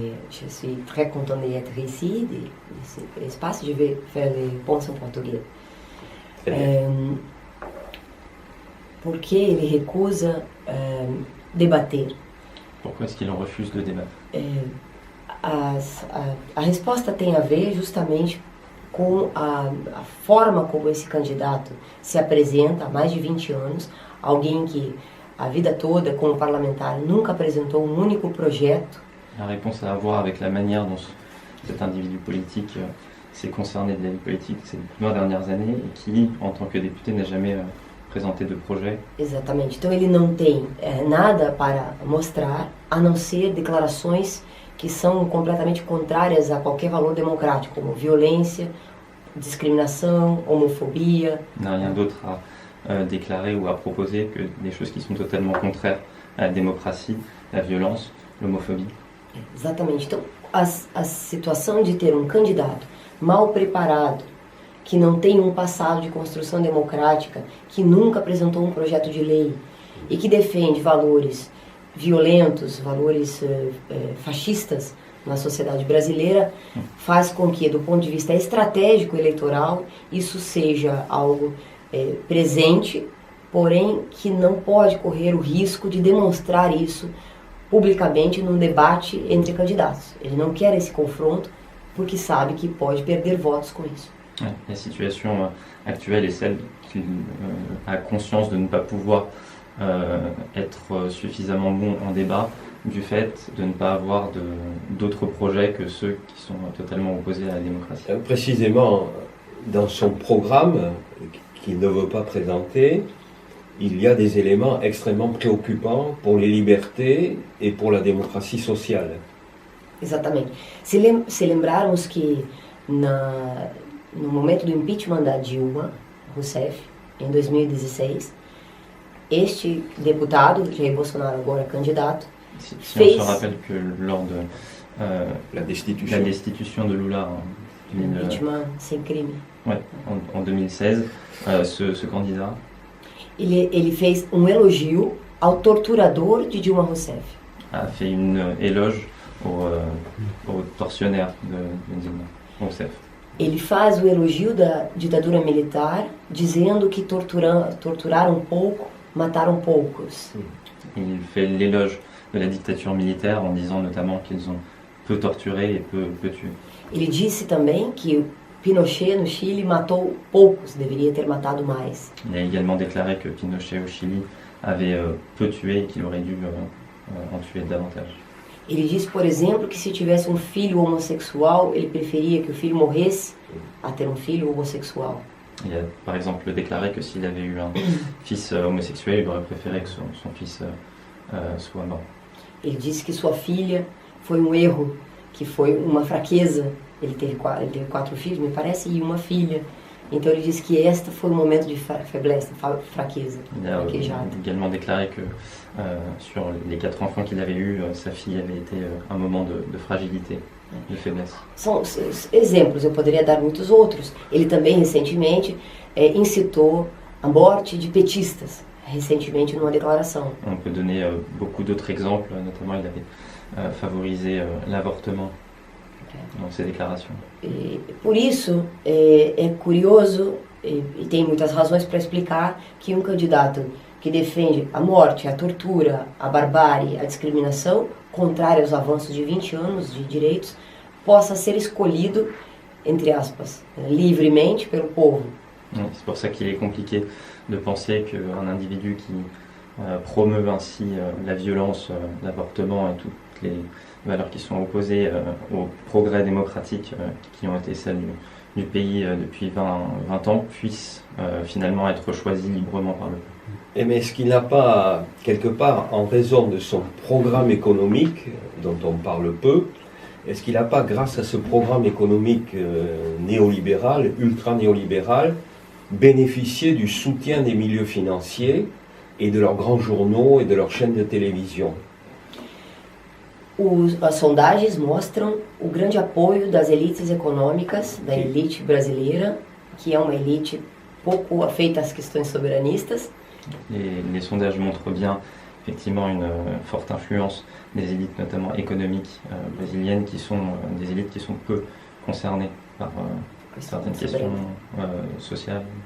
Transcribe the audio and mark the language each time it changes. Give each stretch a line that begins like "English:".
French: Je suis très contente d'être ici,
Portuguese: desse espaço.
French: Je vais faire les réponses en português.
Portuguese: Por que ele recusa debater?
French: Pourquoi est-ce qu'il en refuse de débattre?
Portuguese: A resposta tem a ver justamente com a forma como esse candidato se apresenta há mais de 20 anos, alguém que a vida toda como parlamentar nunca apresentou um único projeto.
French: La réponse a à voir avec la manière dont cet individu politique s'est concerné de la vie politique ces 20 dernières années et qui, en tant que député, n'a jamais présenté de projet.
Portuguese: Exatamente. Então ele não tem nada para mostrar, a não ser declarações que são completamente contrárias a qualquer valor democrático, como violência, discriminação, homofobia.
French: Il n'a rien d'autre à déclarer ou à proposer que des choses qui sont totalement contraires à la démocratie, la violence, l'homophobie.
Portuguese: Exatamente. Então, a situação de ter um candidato mal preparado, que não tem um passado de construção democrática, que nunca apresentou um projeto de lei e que defende valores violentos, valores fascistas na sociedade brasileira, faz com que, do ponto de vista estratégico eleitoral, isso seja algo presente, porém que não pode correr o risco de demonstrar isso publicamente num debate entre candidatos. Ele não quer esse confronto porque sabe que pode perder votos com isso.
French: La situation actuelle est celle qu'il a conscience de ne pas pouvoir être suffisamment bon en débat du fait de ne pas avoir d'autres projets que ceux qui sont totalement opposés à la démocratie. Précisément, dans son programme, qu'il ne veut pas présenter, il y a des éléments extrêmement préoccupants pour les libertés et pour la démocratie sociale.
Portuguese: Exatamente. Se lembrarmos que no momento do impeachment da Dilma Rousseff, em 2016, este deputado, Jair Bolsonaro, agora candidato,
French: Si
Portuguese: fez...
French: on se rappelle que lors de la destitution de Lula en,
Portuguese: impeachment sem crime.
French: Ouais, en 2016, ce candidat...
Portuguese: Ele fez um elogio ao torturador de Dilma Rousseff.
French: A fait une éloge au tortionnaire de Dilma Rousseff.
Portuguese: Ele faz o elogio da ditadura militar, dizendo que torturaram pouco, mataram poucos.
French: Il fait l'éloge de la dictature militaire en disant notamment qu'ils ont peu torturé et peu tué.
Portuguese: Ele disse também que Pinochet no Chile matou poucos, deveria ter matado mais.
French: Il a également déclaré que Pinochet au Chili avait peu tué et qu'il aurait dû en tuer davantage.
Portuguese: Ele disse, por exemplo, que se tivesse um filho homossexual, ele preferia que o filho morresse a ter um filho homossexual.
French: Il a par exemple déclaré que s'il avait eu un fils homosexuel, il aurait préféré que son fils soit mort.
Portuguese: Ele disse que sua filha foi um erro, que foi uma fraqueza. Ele teve 4 filhos, me parece, e uma filha. Então ele disse que este foi um momento de
French: faiblesse,
Portuguese: fraqueza.
French: Il a également déclaré que sur les 4 enfants qu'il avait eus, sa fille avait été un moment de fragilité, de faiblesse.
Portuguese: São exemplos, eu poderia dar muitos outros. Ele também recentemente incitou a morte de petistas, recentemente numa declaração.
French: On peut donner beaucoup d'autres exemples, notamment il avait favorisé l'avortement dans ses déclarations.
Portuguese: E, por isso, é curioso, e tem muitas razões para explicar, que um candidato que defende a morte, a tortura, a barbárie, a discriminação, contrário aos avanços de 20 anos de direitos, possa ser escolhido, entre aspas, livremente pelo povo.
French: C'est pour ça qu'il est compliqué de penser qu'un individu qui promeut ainsi la violence, l'avortement et toutes les valeurs qui sont opposées au progrès démocratique qui ont été celles du pays depuis 20 ans puissent finalement être choisies librement par le peuple. Mais est-ce qu'il n'a pas, quelque part, en raison de son programme économique, dont on parle peu, est-ce qu'il n'a pas, grâce à ce programme économique néolibéral, ultra-néolibéral, bénéficié du soutien des milieux financiers et de leurs grands journaux et de leurs chaînes de télévision?
Portuguese: As sondagens mostram o grande apoio das elites econômicas, da elite brasileira, que é uma elite pouco afeita às questões soberanistas.
French: Les sondages montrent bien effectivement une forte influence des élites, notamment économiques brésiliennes, qui sont des élites qui sont peu concernées par certaines questions sociales.